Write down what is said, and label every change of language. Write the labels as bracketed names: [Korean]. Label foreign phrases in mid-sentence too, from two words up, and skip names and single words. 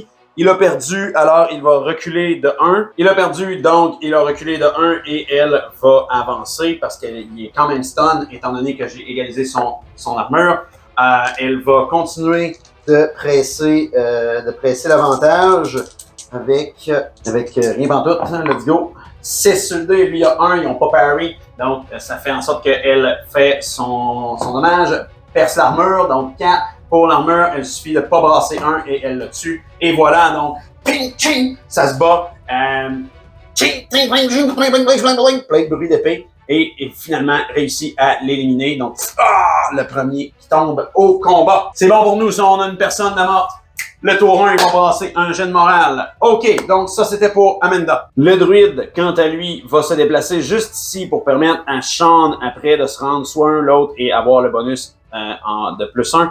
[French] Il a perdu, alors il va reculer de 1. Il a perdu, donc il a reculé de 1 et elle va avancer parce qu'il est quand même stun étant donné que j'ai égalisé son armure. Elle va continuer de presser l'avantage avec rien pantoute. [English] Let's go. [French] 6 sur le dé, lui il y a 1, ils n'ont pas parry. Donc ça fait en sorte qu'elle fait son dommage. Perce l'armure, donc 4 pour l'armure, il suffit de pas brasser 1 et elle le tue. Et voilà, donc, ching, ching, ça se bat. Ching, ching, ching, ching, plein de bruit d'épée. Et finalement réussit à l'éliminer. Donc, le premier qui tombe au combat. C'est bon pour nous, si on a une personne de morte. Le tour 1, il va passer un jet de morale. OK, donc ça, c'était pour Amanda. Le druide, quant à lui, va se déplacer juste ici pour permettre à Sean, après, de se rendre soit un, l'autre et avoir le bonus de plus 1.